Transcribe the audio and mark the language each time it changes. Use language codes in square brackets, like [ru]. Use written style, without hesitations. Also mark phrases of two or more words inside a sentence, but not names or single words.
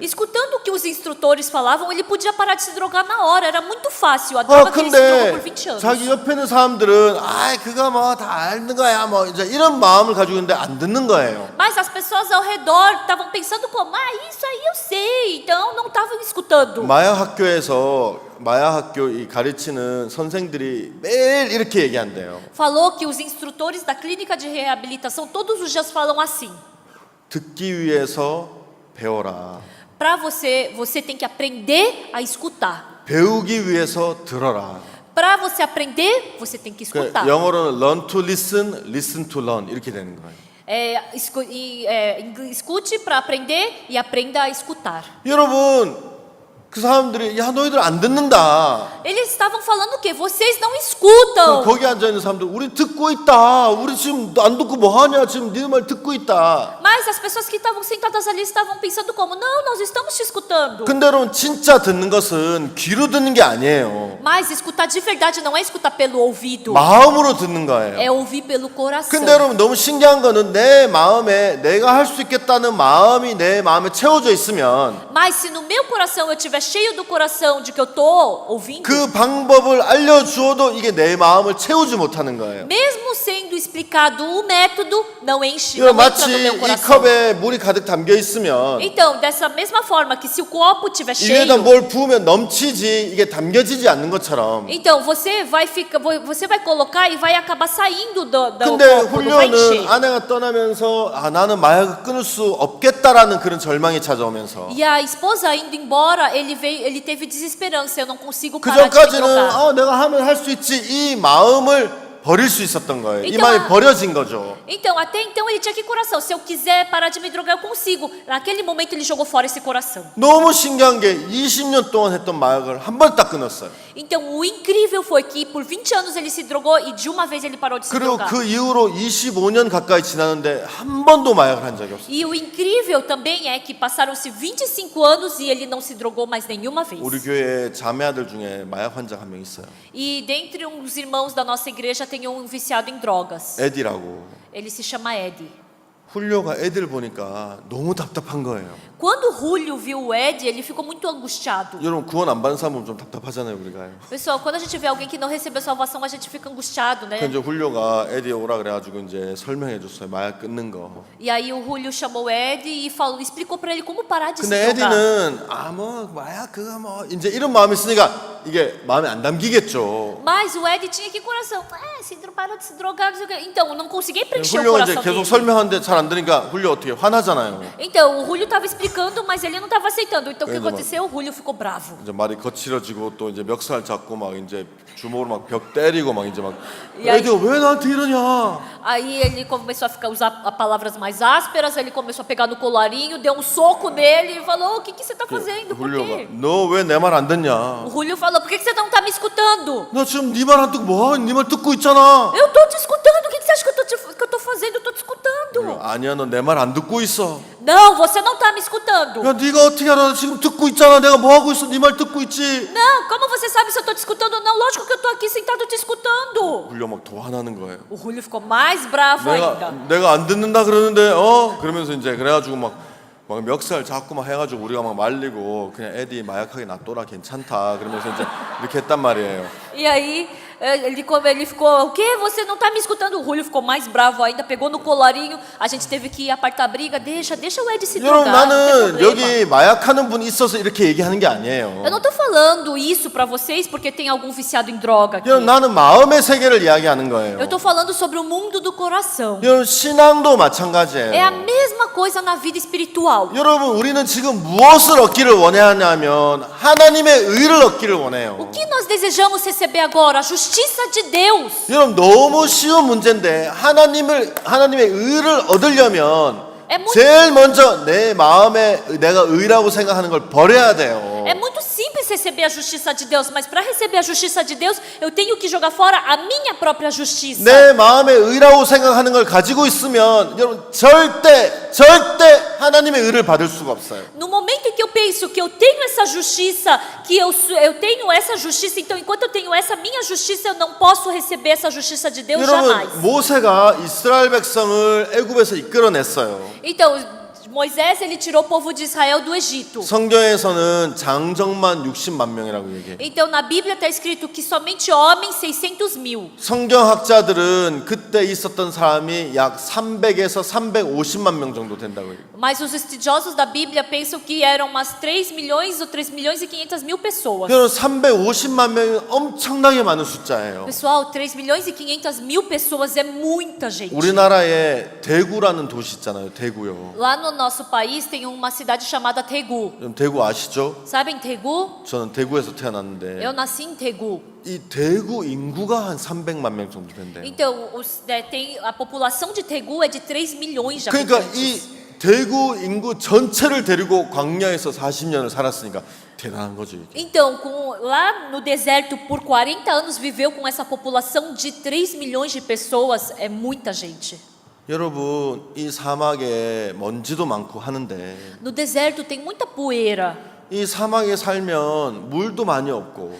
[pt] Escutando o que os instrutores falavam, ele podia parar de se drogar na hora. Era muito fácil. A droga que ele se drogou por [ko] 근데 [pt] 20 anos. [ko] 자기 옆에 있는 사람들은 그거 뭐 다 아는 거야 뭐 이제 이런 마음을 가지고 있는데 안 듣는 거예요. [pt] Mas as pessoas ao redor estavam pensando como, isso aí eu sei. Então não estavam escutando. [ko] 마약 학교 이 가르치는 선생들이 매일 이렇게 얘기한대요. [pt] Falou que os instrutores da clínica de reabilitação todos os dias falam assim. [ko] 듣기 위해서 배워라. [pt] Para você tem que aprender a escutar. [ko] 배우기 위해서 들어라. [pt] Para você aprender, você tem que escutar. [ko] 영어로는 [en] learn to listen, listen to learn [ko] 이렇게 되는 거예요. [pt] Escute para aprender e aprenda a escutar. [ko] 여러분 그 사람들이 야 너희들 안 듣는다. [pt] Eles estavam falando o quê? Vocês não escutam. [ko] 거기 앉아 있는 사람들 우리 듣고 있다. 우리 지금 안 듣고 뭐 하냐? 지금 네 말 듣고 있다. [pt] Mas as pessoas que estavam sentadas ali estavam pensando como, não, nós estamos te escutando. [ko] 근데 여러분 진짜 듣는 것은 귀로 듣는 게 아니에요. [pt] Mas escutar de verdade não é escutar pelo ouvido. [ko] 마음으로 듣는 거예요. [pt] É ouvir pelo coração. [ko] 근데 여러분 너무 신기한 거는 내 마음에 내가 할 수 있겠다는 마음이 내 마음에 채워져 있으면 [pt] Mas se no meu coração eu estiver cheio do coração de que eu tô ouvindo, [ko] 그 방법을 알려주어도 이게 내 마음을 채우지 못하는 거예요. [pt] mesmo sendo explicado o método, não enche, [ko] 이거 [pt] não entra [ko] 마치 [pt] no meu [ko] 이 [pt] coração. [ko] 컵에 물이 가득 담겨 있으면 [pt] Então, dessa mesma forma que se o copo estiver [ko] 이에다 [pt] cheio, [ko] 뭘 부으면 넘치지 이게 담겨지지 않는 것처럼 [pt] então você vai colocar e vai acabar saindo do [ko] 근데 [pt] copo, não vai [ko] 훌륭은 [pt] encher. [ko] 아내가 떠나면서 나는 마약을 끊을 수 없겠다라는 그런 절망이 찾아오면서 [pt] E a esposa indo embora, ele teve desesperança. Eu não consigo [ko] 그 [pt] parar de me [ko] 전까지는 [pt] drogar. [ko] 내가 하면 할 수 있지 이 마음을 버릴 수 있었던 거예요. 이 [pt] então, [ko] 마음이 버려진 거죠. [pt] Então, até então ele tinha que coração. Se eu quiser parar de me drogar, eu consigo. Naquele momento ele jogou fora esse coração. [ko] 너무 신기한 게 20년 동안 했던 마약을 한 번 딱 끊었어요. [pt] Então, o incrível foi que por 20 anos ele se drogou e de uma vez ele parou de se [ko] 그리고 [pt] drogar. [ko] 그 이후로 25년 가까이 지났는데 한 번도 마약을 한 적이 없어요. [pt] E o incrível também é que passaram-se 25 anos e ele não se drogou mais nenhuma vez. [ko] 우리 교회 자매아들 중에 마약 환자가 한 명 있어요. [pt] E dentre uns irmãos da nossa igreja tem um viciado em drogas. [ko] 에디라고. [pt] Ele se chama Eddie. [ko] 훌료가 애들 보니까 너무 답답한 거예요. [pt] Quando o Julio viu o Eddie, ele ficou muito angustiado. [ko] 여러분 구원 안 받은 사람은 좀 답답하잖아요, 우리가요. [pt] Pessoal, quando a gente vê alguém que não recebeu salvação, a gente fica angustiado, né? [ko] 그래서 훌료가 에디 오라 그래가지고 이제 설명해 줬어요, 마약 끊는 거. [pt] E aí o Julio chamou o Eddie e explicou para ele como parar de se [ko] 근데 [pt] drogar. [ko] 에디는 뭐 마약 그거 뭐 이제 이런 마음이 있으니까 이게 마음에 안 담기겠죠. [pt] Mas o Ed tinha que coração. Parou de se drogar. Não sei o quê. Então, eu não conseguia preencher o [ko] 훌륭한 이제 [pt] coração [ko] 계속 [pt] dele. [ko] 설명하는데 잘 안 되니까 훌륭 어떻게 화나잖아요. [pt] Então, o Julio estava explicando, mas ele não estava aceitando. Então, o que Ainda aconteceu? O Julio ficou bravo. [ko] 이제 말이 거칠어지고 또 이제 멱살 잡고 막 이제 주먹으로 막 벽 때리고 막 이제 막 야, 애들 왜 나한테 이러냐? [pt] Aí ele começou a usar palavras mais ásperas, ele começou a pegar no colarinho, deu um soco nele e falou: O que você está fazendo? Por [ko] 훌륭가 [pt] quê? [ko] 너 왜 내 말 안 듣냐? [pt] O Julio falou: Por que você não está me escutando? [ko] 나 지금 네 말 안 듣고 뭐? 네 말 듣고 있잖아. [pt] Eu tô te escutando, o que você acha que eu tô fazendo? Eu tô te escutando. [ko] 아니야, 너 내 말 안 듣고 있어. [pt] Não, você não tá me escutando. [ko] 야, 네가 어떻게 알아? 나 지금 듣고 있잖아. 내가 뭐 하고 있어? 네 말 듣고 있지. [pt] Não, como você sabe se eu tô te escutando ou não? Lógico que eu tô aqui sentado te escutando. [ko] 훌륭 막 더 화나는 거예요. [pt] O Julio ficou mais bravo ainda. [ko] 내가 안 듣는다 그러는데 그러면서 이제 그래가지고 막 멱살 잡고 막 해가지고 우리가 막 말리고 그냥 에디 마약하게 놔둬라 괜찮다 그러면서 이제 이렇게 했단 말이에요. [pt] E aí ele ficou: O quê? Você não tá me escutando? O Julio ficou mais bravo ainda, pegou no colarinho. A gente teve que apartar a briga. Deixa o Ed se [ko] 여러분 [pt] drogar. Não tem [ko] 나는 [pt] problema. [ko] 여기 마약하는 분이 있어서 이렇게 얘기하는 게 아니에요. [pt] Eu não tô falando isso pra vocês porque tem algum viciado em droga aqui. [ko] 여러분 나는 마음의 세계를 이야기하는 거예요. [pt] Eu tô falando sobre o mundo do coração. [ko] 여러분 신앙도 [pt] É a [ko] 마찬가지예요. [pt] mesma coisa na vida espiritual. [ko] 여러분 우리는 지금 무엇을 얻기를 원하냐면 하나님의 의를 얻기를 원해요. [pt] O que nós desejamos receber agora? A justiça de Deus. [ko] 여러분 너무 쉬운 문제인데 하나님의 의를 얻으려면 제일 먼저 내 마음에 내가 의라고 생각하는 걸 버려야 돼요. [pt] É muito simples receber a justiça de Deus, mas para receber a justiça de Deus, eu tenho que jogar fora a minha própria justiça. [ko] 내 마음에 의라고 생각하는 걸 가지고 있으면 여러분 절대 하나님의 의를 받을 수가 없어요. [pt] No momento em que eu penso que eu tenho essa justiça, que eu tenho essa justiça, então enquanto eu tenho essa minha justiça, eu não posso receber essa justiça de Deus jamais. [ko] 여러분 모세가 이스라엘 백성을 애굽에서 이끌어냈어요. [pt] Então, Moisés, ele tirou o povo de Israel do Egito. [ko] 성경에서는 장정만 60만 명이라고 얘기해요. [pt] Então, na Bíblia está escrito que somente homens 600.000. [ko] 성경학자들은 그때 있었던 사람이 약 300에서 350만 명 정도 된다고 해요. [pt] Mas os estudiosos da Bíblia pensam que eram umas 3 milhões ou 3 milhões e 500 mil pessoas. [ko] 여러분 350만 명이 엄청나게 많은 숫자예요. [pt] Pessoal, 3 milhões e 500 mil pessoas é muita gente. [ko] 우리나라에 대구라는 도시 있잖아요. 대구요. [pt] Lá no nosso país tem uma cidade chamada Tegu. [ko] 여러분 대구 아시죠? [pt] Sabem Tegu? [ko] 저는 대구에서 태어났는데 [pt] Eu nasci em Tegu. [ko] 이 대구 인구가 한 300만 명 정도 된대요. [pt] Então, a população de Tegu é de 3 milhões de [ko] 그러니까 [pt] habitantes. [ko] 이 대구 인구 전체를 데리고 광야에서 40년을 살았으니까 대단한 거죠. 이게. [pt] Então, lá no deserto, por 40 anos, viveu com essa população de 3 milhões de pessoas. É muita gente. [ko] 여러분 이 사막에 먼지도 많고 하는데 [pt] No deserto tem muita poeira. [ko] 이 사막에 살면 물도 많이 없고